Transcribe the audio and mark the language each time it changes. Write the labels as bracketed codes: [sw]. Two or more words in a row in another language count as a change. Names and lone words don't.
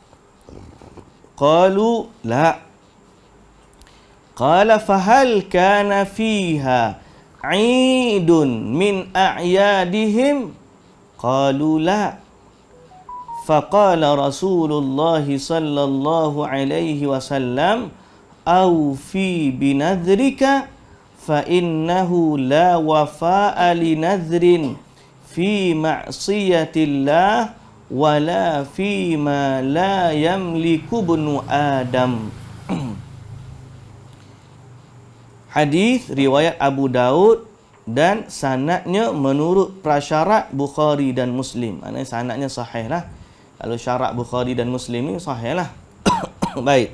[ar] قالوا لا قال فهل كان فيها عيد من أعيادهم قالوا لا فقال رسول الله صلى الله عليه وسلم أوف بنذرك فإنه لا وفاء لنذر في معصية الله ولا فيما لا يملك ابن آدم. [ms] Hadis riwayat Abu Daud dan sanadnya menurut prasyarat Bukhari dan Muslim. Maknanya sanadnya sahih lah. Kalau syarat Bukhari dan Muslim ni sahih lah. Baik.